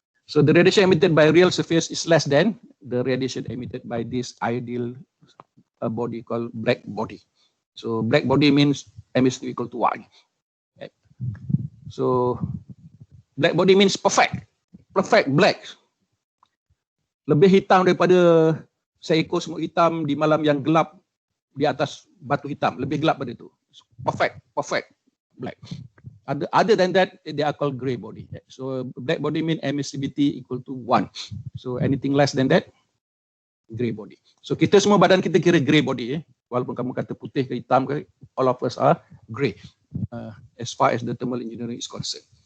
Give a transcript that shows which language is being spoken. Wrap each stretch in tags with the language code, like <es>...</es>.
<en>So the radiation emitted by real surface is less than the radiation emitted by this ideal body called black body. So black body means emissivity equal to 1. Okay. So black body means perfect. Perfect black.</en> <ms>Lebih hitam daripada seekor semut hitam di malam yang gelap di atas batu hitam. Lebih gelap pada itu.</ms> <en>Perfect black. Other than that, they are called grey body. So black body means emissivity equal to 1. So anything less than that, grey body. So</en> <ms>kita semua badan kita kira</ms> <en>grey body.</en> <ms>Walaupun kamu kata putih ke hitam ke,</ms> <en>all of us are grey as far as the thermal engineering is concerned.</en>